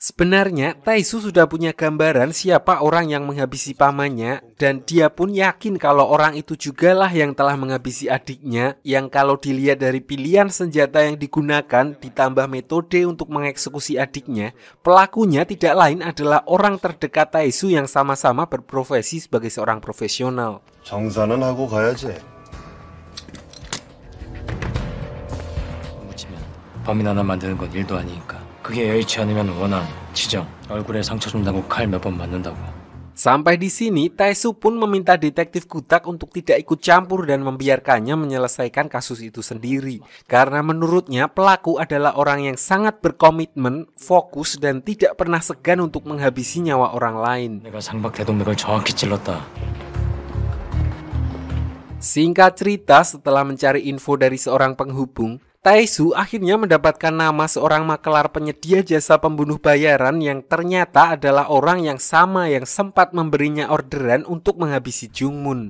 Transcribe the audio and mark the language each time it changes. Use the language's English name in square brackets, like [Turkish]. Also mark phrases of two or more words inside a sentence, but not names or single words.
[Indonesian] Sebenarnya, Taesu sudah punya gambaran siapa orang yang menghabisi pamannya, dan dia pun yakin kalau orang itu jugalah yang telah menghabisi adiknya, yang kalau dilihat dari pilihan senjata yang digunakan ditambah metode untuk mengeksekusi adiknya, pelakunya tidak lain adalah orang terdekat Taesu yang sama-sama berprofesi sebagai seorang profesional. [Korean] 정산은 하고 가야지. 범인 하나 만드는 건 일도 아니니까. 그게 여의치 않으면 원한, 지정, 얼굴에 상처 준다고 칼 몇 번 맞는다고. [Indonesian] Sampai di sini, Taesu pun meminta detektif Kutak untuk tidak ikut campur dan membiarkannya menyelesaikan kasus itu sendiri. Karena menurutnya pelaku adalah orang yang sangat berkomitmen, fokus, dan tidak pernah segan untuk menghabisi nyawa orang lain. [Korean] 내가 상박대동맥을 정확히 찔렀다. [Indonesian] Singkat cerita, setelah mencari info dari seorang penghubung, Taesu akhirnya mendapatkan nama seorang makelar penyedia jasa pembunuh bayaran yang ternyata adalah orang yang sama yang sempat memberinya orderan untuk menghabisi Jungmun.